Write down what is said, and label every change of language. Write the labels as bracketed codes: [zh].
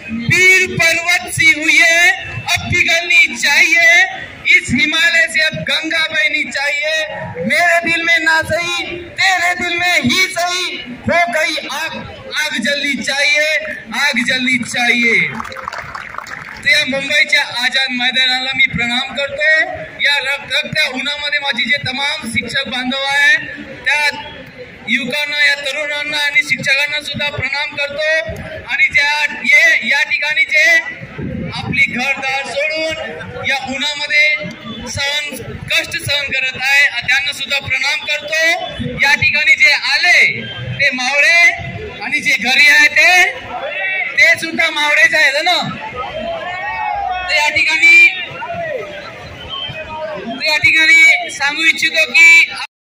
[hi] पीर पर्वत सी हुई है अब पिघलनी चाहिए, इस हिमालय से अब गंगा बहनी चाहिए. मेरे दिल में ना सही तेरे दिल में ही सही, हो गई आग, आग जलनी चाहिए, आग जलनी चाहिए. [mr] या मुंबईच्या आझाद मैदानाला मी प्रणाम करतो. या रखरखत्या उन्हामध्ये माझी जे तमाम शिक्षक बांधव आहेत त्या युवकांना, या तरुणांना आणि शिक्षकांना सुद्धा प्रणाम करतो. आणि या ठिकाणी जे आपली घरदार सोडून या उन्हामध्ये कष्ट सहन करत आहे त्यांना सुद्धा प्रणाम करतो. या ठिकाणी जे आले ते मावळे आणि जे घरी आहे ते सुद्धा मावळेच आहेत ना. या ठिकाणी सांगू इच्छितो की